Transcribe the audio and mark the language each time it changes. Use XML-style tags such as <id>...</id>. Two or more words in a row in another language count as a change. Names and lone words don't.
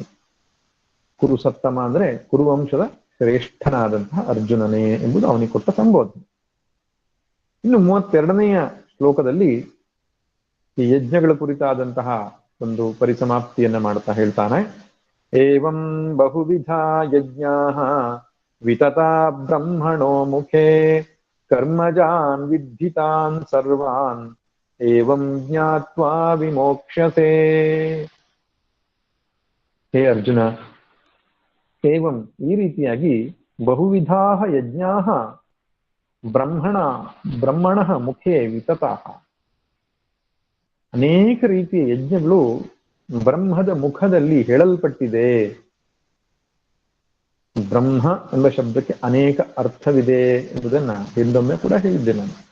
<kn>ಕುರು ಸತ್ತಮ ಅಂದ್ರೆ ಕುರುವಂಶದ ಶ್ರೇಷ್ಠನಾದಂತಹ ಅರ್ಜುನನೇ ಎಂಬುದು ಅವನಿಗೆ ಕೊಟ್ಟ ಸಂಬೋಧನೆ. ಇನ್ನು 32ನೆಯ ಶ್ಲೋಕದಲ್ಲಿ ಈ ಯಜ್ಞಗಳ ಕುರಿತಾದಂತಹ ಒಂದು ಪರಿಸಮಾಪ್ತಿಯನ್ನ ಮಾಡ್ತಾ ಹೇಳ್ತಾನೆ.</kn> <sa>ಏವಂ ಬಹುವಿಧ ಯಜ್ಞಾಃ ವಿತತಾ ಬ್ರಹ್ಮಣೋ ಮುಖೇ ಕರ್ಮಜಾನ್ ವಿದ್ಧಿತಾನ್ ಸರ್ವಾನ್ ಏವಂ ಜ್ಞಾತ್ವಾ ವಿಮೋಕ್ಷ್ಯಸೇ. ಹೇ ಅರ್ಜುನ, ಏವಂ</sa> <kn>ಈ ರೀತಿಯಾಗಿ</kn> <sa>ಬಹುವಿಧಾಃ ಯಜ್ಞಾಃ ಬ್ರಹ್ಮಣಃ ಮುಖೇ ವಿತತಾಃ,</sa> <kn>ಅನೇಕ ರೀತಿಯ ಯಜ್ಞಗಳು ಬ್ರಹ್ಮದ ಮುಖದಲ್ಲಿ ಹೇಳಲ್ಪಟ್ಟಿದೆ. ಬ್ರಹ್ಮ ಎಂಬ ಶಬ್ದಕ್ಕೆ ಅನೇಕ ಅರ್ಥವಿದೆ ಎಂಬುದನ್ನ ಹಿಂದೊಮ್ಮೆ ಕೂಡ ಹೇಳಿದ್ದೆ ನಾನು.</kn>